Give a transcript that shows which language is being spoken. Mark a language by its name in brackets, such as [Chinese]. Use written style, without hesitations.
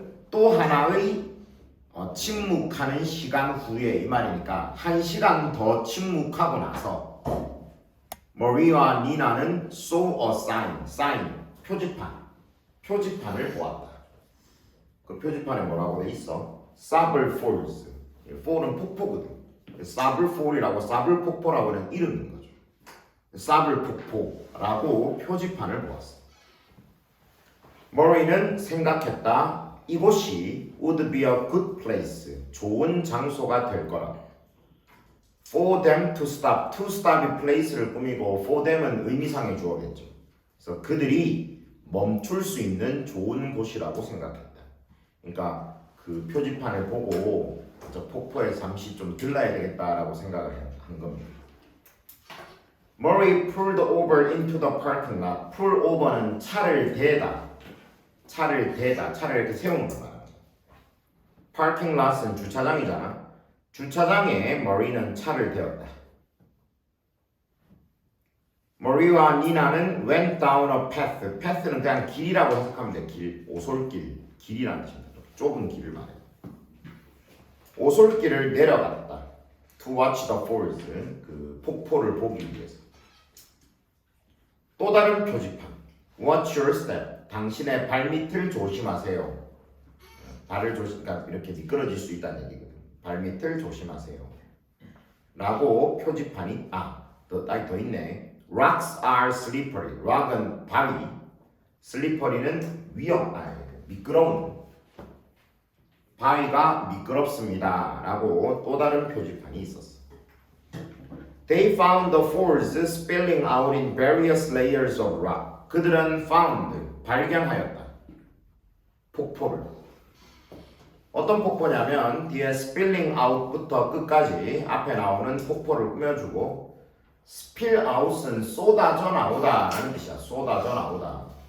[Korean] 또 하나의 침묵하는 시간 후에 이 말이니까 한 시간 더 침묵하고 나서 머리와 니나는 [English] saw a sign, [Korean] 표지판을 보았다. 그 표지판에 뭐라고 돼 있어? [English] Sable Falls. fall은 [Korean] 폭포거든. Sable Fall이라고 Sable 폭포라고는 이름인 거죠. Sable 폭포라고 표지판을 보았어. 머리는 생각했다. 이곳이 [English] would be a good place. [Korean] 좋은 장소가 될 거라. [English] For them to stop. To stop이 place를 꾸미고 for them은 [Korean] 의미상의 주어겠죠. 그래서 그들이 멈출 수 있는 좋은 곳이라고 생각했다. 그러니까 그 표지판을 보고 저 폭포에 잠시 좀 들러야 되겠다라고 생각을 한 겁니다. [English] Murray pulled over into the parking lot. [Korean] Pull over는 차를 대다. 차를 이렇게 세우는 거 말하는 거야. Parking lot은 주차장이잖아. 주차장에 Murray는 차를 대었다. [English] Murray와 [Korean] 니나는 [English] went down a path. [Korean] path는 그냥 길이라고 해석하면 돼. 길, 오솔길, 길이라는 뜻입니다. 좁은 길을 말해. 오솔길을 내려갔다. [English] To watch the falls. [Korean] 그 폭포를 보기 위해서. 또 다른 표지판. [English] Watch your step. [Korean] 당신의 발밑을 조심하세요. 발을 그러니까 이렇게 미끄러질 수 있다는 얘기거든. 발밑을 조심하세요. 라고 표지판이 더 있네. [English] Rocks are slippery. [Korean] Rock은 바위, slippery는 미끄러운. 바위가 미끄럽습니다. 라고 또 다른 표지판이 있었어. [English] They found the falls spilling out in various layers of rock. [Korean] 그들은 found, 발견하였다. 폭포를. 어떤 폭포냐면 뒤에 spilling out부터 끝까지 앞에 나오는 폭포를 꾸며주고 spill out은 쏟아져 나오다 라는 뜻이야. 쏟아져 나오다.